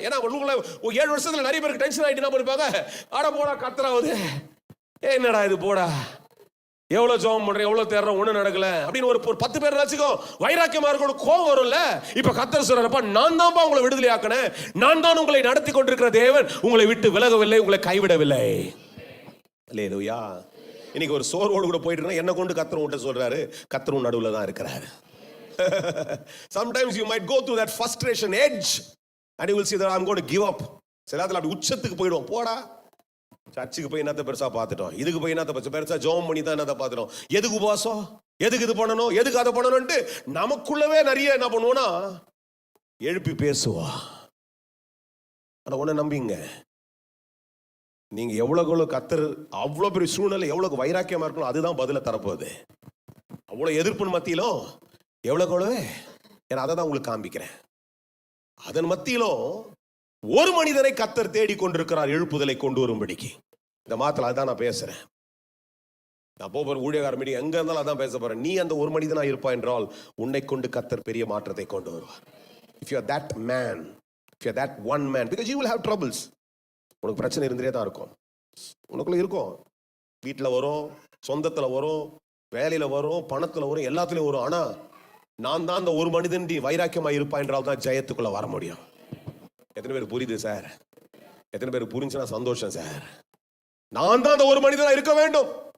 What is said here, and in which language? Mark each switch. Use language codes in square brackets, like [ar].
[ta] ஏன்னா 7 வருஷத்துல நிறைய பேருக்கு டென்ஷன் ஆயிட்டு என்ன பண்ணிருப்பாங்க, அட போடா கர்த்தராவது, என்னடா இது போடா, எவ்வளவு ஜெபம் பண்றேன், எவ்வளவு தேடுறோம், ஒண்ணு நடக்கல அப்படின்னு ஒரு 10 பேர் வச்சுக்கோ வைராக்கியமா இருக்கணும், கோபம் வரும்ல. இப்ப கர்த்தர் சொல்றப்ப, நான் தான் உங்களை விடுதலை ஆக்கினேன், நான் தான் உங்களை நடத்தி கொண்டிருக்கிற தேவன், உங்களை விட்டு விலகவில்லை, உங்களை கைவிடவில்லை. அல்லேலூயா. இன்னைக்கு ஒரு சோர்வோடு கூட போயிட்டு இருந்தா என்ன கொண்டு கர்த்தர் உன்கிட்ட சொல்றாரு, கர்த்தர் நடுவுல தான் இருக்கிறாரு. [en] Sometimes you might go through that frustration edge and you will see that I'm going to give up. [ta] சில நேரத்துல அப்படி உச்சத்துக்கு போயிடுவோம். போடா, சர்ச்சுக்கு போய் என்னத்த பெருசா பார்த்துட்டோம், இதுக்கு போய் என்னத்த பெருசா ஜெபம் பண்ணி தான் என்னத்த பார்த்துட்டோம், எதுக்கு உபவாசம், எதுக்கு இது பண்ணணும், எதுக்கு அதை பண்ணணும்ட்டு நமக்குள்ளவே நிறைய என்ன பண்ணுவோம்னா எழுப்பி பேசுவா. ஆனா ஒண்ணு நம்பிங்க, நீங்க எவ்வளவு கர்த்தர் அவ்வளவு பெரிய சூழ்நிலை எவ்வளவு வைராக்கியமா இருக்கணும், அதுதான் பதில தரப்போகுது. அவ்வளவு எதிர்ப்பு மத்தியிலும் எவ்வளவு, ஏன்னா அதை தான் உங்களுக்கு காண்பிக்கிறேன். அதன் மத்தியிலும் ஒரு மனிதனை கர்த்தர் தேடி கொண்டிருக்கிறார், எழுப்புதலை கொண்டு வரும்படிக்கு. இந்த மாதத்துல அதான் நான் பேசுறேன். நான் போற ஊழியக்கார மீடியா எங்க இருந்தாலும் அதான் பேச போறேன். நீ அந்த ஒரு மனிதனா இருப்பா என்றால் உன்னை கொண்டு கர்த்தர் பெரிய மாற்றத்தை கொண்டு வருவார். [en] If you are that man, if you are that one man, because you will have troubles. [ta] உனக்கு பிரச்சனை இருந்துட்டே தான் இருக்கும், உனக்குள்ள இருக்கும், வீட்டில் வரும், சொந்தத்துல வரும், வேலையில வரும், பணத்துல வரும், எல்லாத்துலயும் வரும். ஆனா நான் தான் அந்த ஒரு மனிதன் வைராக்கியமா இருப்பா என்றால் தான் ஜெயத்துக்குள்ள வர முடியும். எத்தனை பேர் புரியுது சார்? எத்தனை பேர் புரிஞ்சுன்னா சந்தோஷம் சார். நான் தான் அந்த ஒரு மனிதனா இருக்க வேண்டும்.